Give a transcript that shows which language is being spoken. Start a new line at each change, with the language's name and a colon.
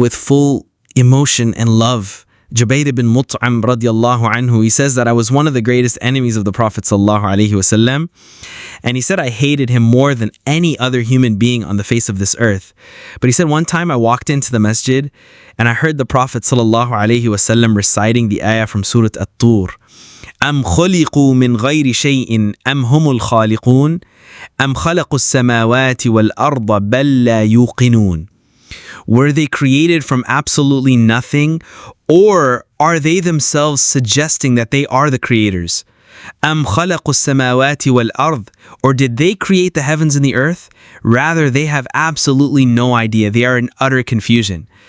English: with full emotion and love. Jubair bin Mut'im radiallahu anhu, he says that I was one of the greatest enemies of the Prophet sallallahu alaihi wasallam, and he said I hated him more than any other human being on the face of this earth. But he said one time I walked into the masjid and I heard the Prophet sallallahu alaihi wasallam reciting the ayah from Surah At-Tur.
Arabic: أم خلقوا من غير شيء أم هم الخالقون أم خلقوا السماوات والأرض بل لا يوقنون.
English: Were they created from absolutely nothing, or are they themselves suggesting that they are the creators?
Arabic: أم خلقوا السماوات والأرض,
English: or did they create the heavens and the earth? Rather, they have absolutely no idea. They are in utter confusion.